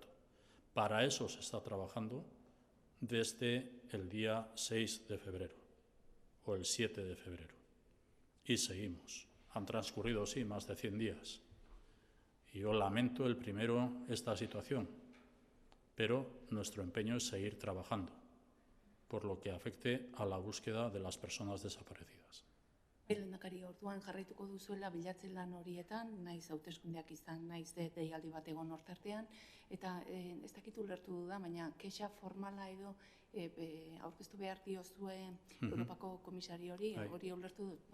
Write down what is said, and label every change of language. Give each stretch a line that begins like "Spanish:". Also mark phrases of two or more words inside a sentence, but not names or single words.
Spanish: Para eso se está trabajando desde el día 6 de febrero o el 7 de febrero. Y seguimos. Han transcurrido, sí, más de 100 días. Y yo lamento el primero esta situación, pero nuestro empeño es seguir trabajando por lo que afecte a la búsqueda de las personas desaparecidas.
Basque: Lehendakari, orduan jarraituko duzuela bilatzen lan horietan, naiz hauteskundeak izan, naiz deialdi bat egon hortartean, eta ez dakit ulertu da, baina kexa formala edo aurkeztu behar diozue Europako komisariori, hori ulertu dut?